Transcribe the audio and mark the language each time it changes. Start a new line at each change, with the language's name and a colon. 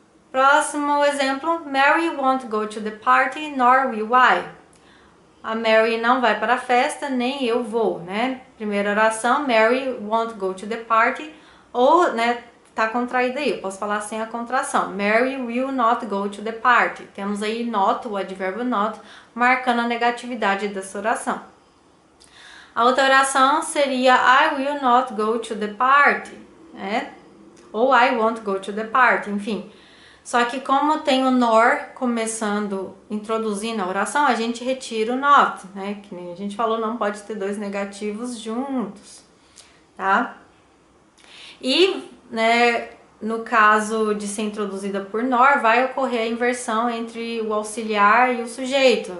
Portuguese: Próximo exemplo,
English: Mary won't go to the party, nor will I.
Portuguese: A Mary não vai para a festa, nem eu vou, né? Primeira oração,
English: Mary won't go to the party,
Portuguese: ou, né, tá contraída aí, eu posso falar sem a contração.
English: Mary will not go to the party.
Portuguese: Temos aí not, o advérbio not, marcando a negatividade dessa oração. A outra oração seria
English: I will not go to the party, né? Ou I won't go to the party, enfim.
Portuguese: Só que como tem o nor começando, introduzindo a oração, a gente retira o not, né? Que nem a gente falou, não pode ter dois negativos juntos, tá? E, né, no caso de ser introduzida por nor, vai ocorrer a inversão entre o auxiliar e o sujeito.